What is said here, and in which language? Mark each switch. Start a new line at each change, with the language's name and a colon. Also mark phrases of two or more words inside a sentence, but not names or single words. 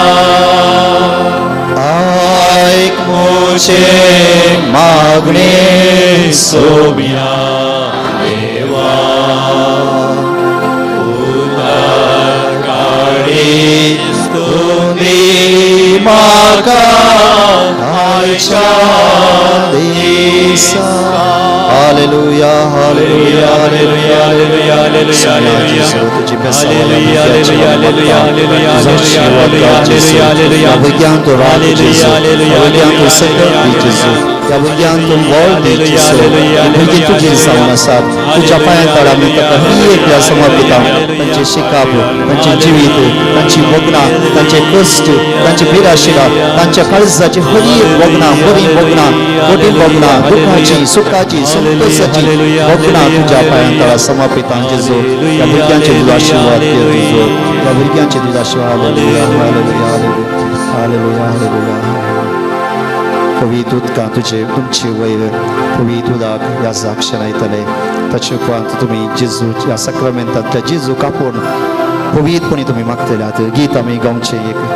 Konkani: आयक मुचे मागणे सोम्या देवा काळी स्तुती म्हाका आयच्या दिसा हालेलुया हालेलुया हालेलुया हालेलुया हालेलुया तुझी हालेलुया हालेलुया हालेलुया हालेलुया हालेलुया भगवान तो हालेलुया हालेलुया भगवान तो सगळं जेजू या भगवान तो बोल दे जेजू भगवान तुझे सामना साथ तुझ्या पायांतळा मी ताका ही एक समर्पिता तांचे शिकाप तांचे जिवीत तांची वगना तांचे कष्ट तांची बिराशिरा तांच्या काळजाची हरी वगना बरी वगना मोठी वगना दुःखाची सुखाची संतोषाची वगना तुझ्या पायांतळा समर्पिता जेजू या भुरग्यांचे तुझा आशीर्वाद दे जेजू या भुरग्यांचे तुझा आशीर्वाद हालेलुया हालेलुया हालेलुया हालेलुया पवित्र उदकां तुझे तुमची वयर पवित्र उदक ह्या साक्षान येतले ताचे उपरांत तुमी जेजू ह्या सक्रामेंतांतल्या जेजू कापून पवित्रपणी तुमी मागतल्यात गीत आमी गावचे एक